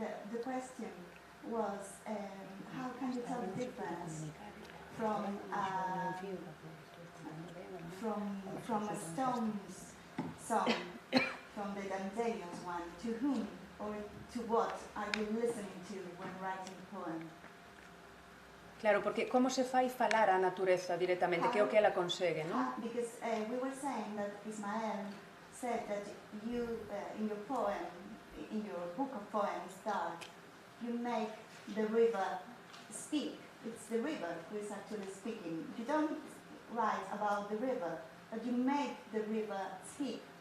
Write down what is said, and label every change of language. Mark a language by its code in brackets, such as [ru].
[en] The question was, how can you tell the difference from a Stones song, from the Dandelions one, to whom or to what are you listening to when writing a poem? [gl] Claro, porque como se fai falar a natureza directamente, que é o que ela consegue, non? [en] Because we were saying that Ismael said that you, in your poem, in your book of poems, Dart, you make the river speak. It's the river who is actually speaking. You don't write about the river, but you make the river speak.